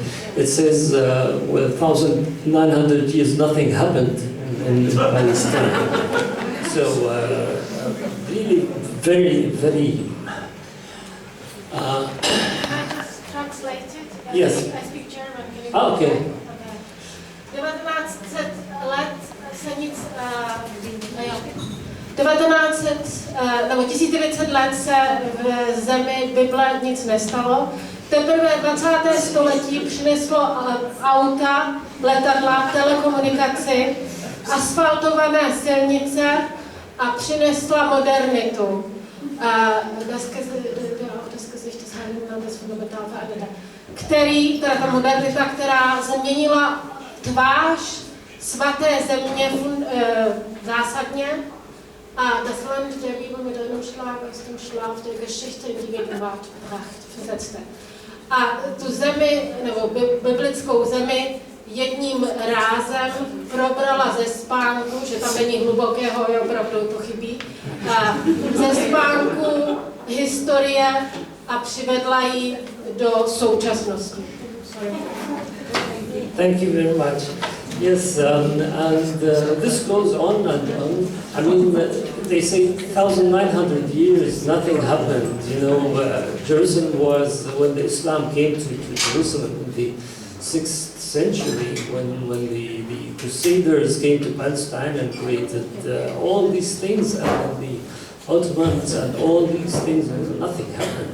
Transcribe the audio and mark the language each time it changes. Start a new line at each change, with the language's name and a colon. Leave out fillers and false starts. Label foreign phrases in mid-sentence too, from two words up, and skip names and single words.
English: It says, well, 1,900 years nothing happened in Palestine. So really very, very... Can I just translate it? Yes. I speak German. Can you Okay.
Czech: 1900 let se nic... 1900 nebo 1900 let se v zemi Bible nic nestalo. Teprve 20. století přineslo auta, letadla, telekomunikaci, asfaltované silnice a přinesla modernitu. Ta modernita, která změnila tvář svaté země zásadně.
German: Das Land der Bibel mit einem Schlag aus dem Schlaf der Geschichte in die Gegenwart versetzte.
Czech: A tu zemi, nebo biblickou zemi, jedním rázem probrala ze spánku, že tam není hlubokého, je opravdu to chybí, ze spánku historie a přivedla ji do současnosti.
English: Thank you very much. Yes, and this goes on and on. I mean, they say 1,900 years, nothing happened. Jerusalem was, when the Islam came to Jerusalem in the 6th century, when the Crusaders came to Palestine and created all these things, and the Ottomans and all these things, nothing happened.